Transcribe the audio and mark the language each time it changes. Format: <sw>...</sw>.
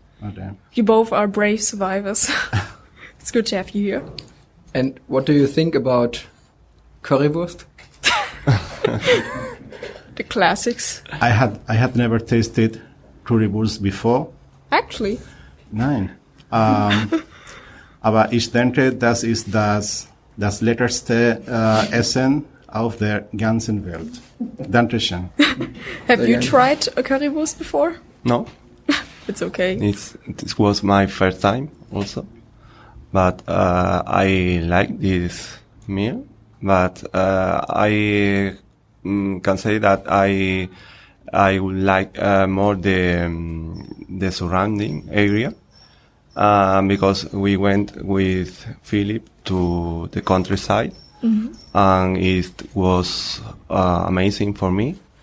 <en>Okay. You both are brave survivors. It's good to have you here. And what do you think about Currywurst? The classics. I had never tasted Currywurst before. Actually?</en> <de>Nein. Aber ich denke, das ist das leckerste Essen auf der ganzen Welt. Dankeschön.</de> <en>Have you tried a Currywurst before? No. It's okay. This was my first time also. But I like this meal. But I can say that I would like more the surrounding area, because we went with Philip to the countryside, and it was amazing for me.</en>